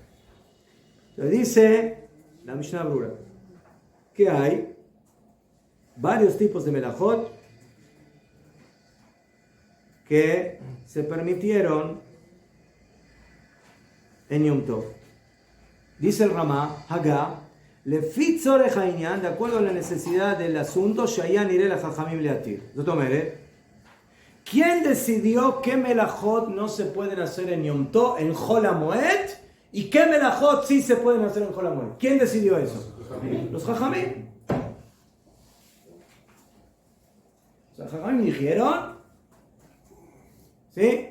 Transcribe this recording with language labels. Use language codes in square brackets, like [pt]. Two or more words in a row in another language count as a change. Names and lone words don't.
[es] Le dice la Mishnah Brura que hay varios tipos de melajot que se permitieron en Yom Tov. Dice el Ramá, [he] Hagá, לפי צורך העניין, de acuerdo a la necesidad del asunto, שהיה נראה לחכמים להתיר. זאת אומרת, [es] ¿Quién decidió qué melajot no se pueden hacer en Yom Tov, en Chol HaMoed? ¿Y qué melajot sí se pueden hacer en Chol HaMoed? ¿Quién decidió eso? Los Jajamim. Los Jajamim dijeron, ¿sí?